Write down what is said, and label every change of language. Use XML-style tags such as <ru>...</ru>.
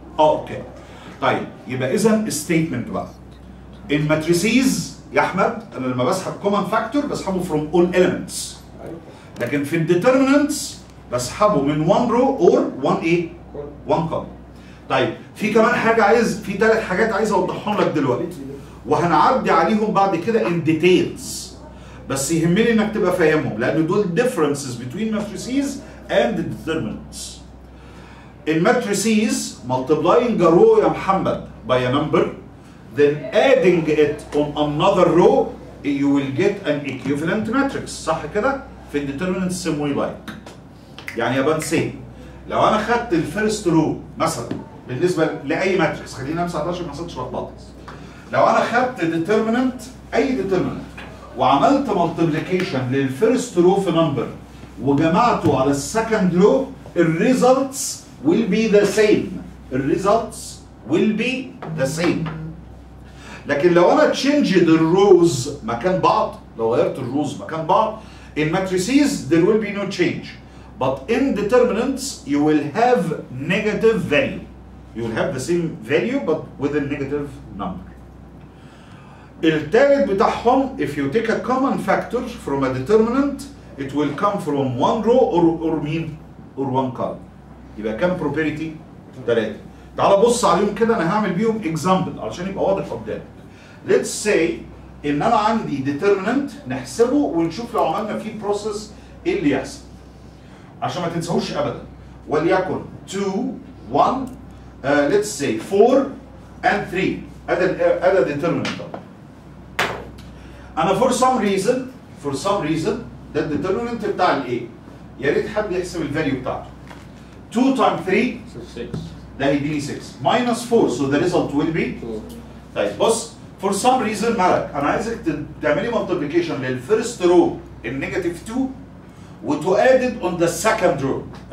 <ar>اوكي طيب يبقى اذا ستيتمنت بقى. الماتريسيز يا احمد انا لما بسحب كومن فاكتور بسحبه from all elements، لكن في الديترمينانتس بسحبه من 1 رو اور 1 ايه؟ 1 كولوم. طيب في كمان حاجه في 3 حاجات عايز اوضحهم لك دلوقتي وهنعدي عليهم بعد كده in details، بس يهمني انك تبقى فاهمهم لان دول differences between matrices and determinants.</ar> <en>In matrices multiplying a row يا محمد by a number then adding it on another row you will get an equivalent matrix، صح كده؟ في الdeterminants same way like.</en> <ar>يعني يا بنسي لو انا خدت الفيرست رو مثلا بالنسبه لاي ماتريكس، خلينا امسح 11 ما حصلش لخبطه. لو انا خدت ديترمينانت اي ديترمينانت وعملت مالتيبليكيشن للفيرست رو في نمبر وجمعته على السكند رو الريزلتس will be the same.</ar> <en>الريزلتس will be the same.</en> <ar>لكن لو انا changed الروز مكان بعض، لو غيرت الروز مكان بعض in matrices there will be no change.</ar> <en>But in determinants you will have negative value. You will have the same value but with a negative number. الثالث بتاعهم if you take a common factor from a determinant it will come from one row or mean or one column. يبقى كام probability؟</en> <ar>3. تعال بص عليهم كده، انا هعمل بيهم اكزامبل علشان يبقى واضح قدامك. Let's say ان انا عندي determinant نحسبه ونشوف لو عملنا فيه بروسيس ايه اللي يحصل عشان ما تنساهوش ابدا. وليكن 2 1 let's say 4 and 3 ادي determinant. انا for some reason ده الديترميننت بتاع الايه. يا ريت حد يحسب الفاليو بتاعته. 2 times 3 6</ar> <en>ده هيديني 6 minus 4 so the result will be.</en> <ar>طيب بص for some reason مالك انا عايزك تعملي multiplication للفيرست رو النيجاتيف 2 وتو ادد on the second row.</ar>